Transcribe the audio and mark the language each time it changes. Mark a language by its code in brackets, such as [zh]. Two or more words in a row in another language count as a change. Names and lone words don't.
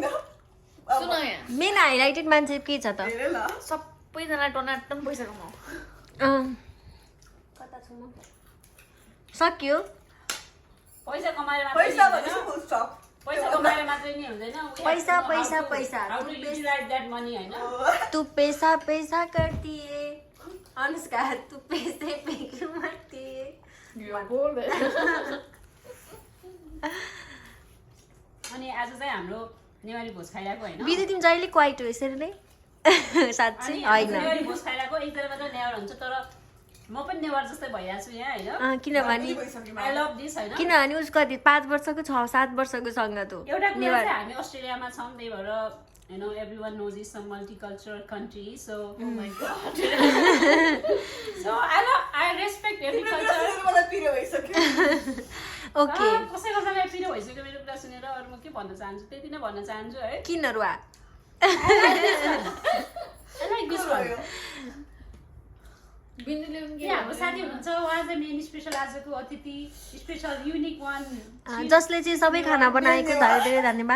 [en] main highlighted [ne] मान्छे के छ त हेरे ल सबैजना टनाटन पैसा कमाऊ सक्यो पैसा कमाएर पैसा भनेपछि [en] full stop [ne] पैसा कमाएर मात्रै नि हुँदैन पैसा, पैसा, पैसा। [en] how to utilize that money हैन [hi] तू पैसा पैसा करती है अनुष्का तू पैसे पे क्यों मरती है [ne] अनि आज चाहिँ हाम्रो नेवारी भोज खाइरहेको हैन बिदी तिमी जहिले क्वाइट हो यसरी नै साँच्चै अनि होइन नेवारी भोज खाइरहेको एकजना मात्र नेवार हुन्छ तर म पनि नेवार जस्तै भइरहेको छु यहाँ हैन किनभने [en] I love this हैन [ne] किनभने उसको कति 5 वर्षको 6-7 वर्षको सँग त एउटा कुरा चाहिँ हामी अस्ट्रेलियामा छौँ त्यही भएर [en] you know everyone knows it's a multicultural country so oh my god so I respect every culture [ne] मलाई पिरो भइसक्यो ओके कसैको सँग पिरो भइसक्यो मेरो कुरा सुनेर अरू म के भन्न चाहन्छु त्यति नै भन्न चाहन्छु है किन रुवा [en] I like this one [ne] हाम्रो साथी हुनुहुन्छ उहाँ चाहिँ [en] main special [ne] आजको अतिथि [en] special unique one [ne] जसले चाहिँ सबै खाना बनाएको धेरै धेरै धन्यवाद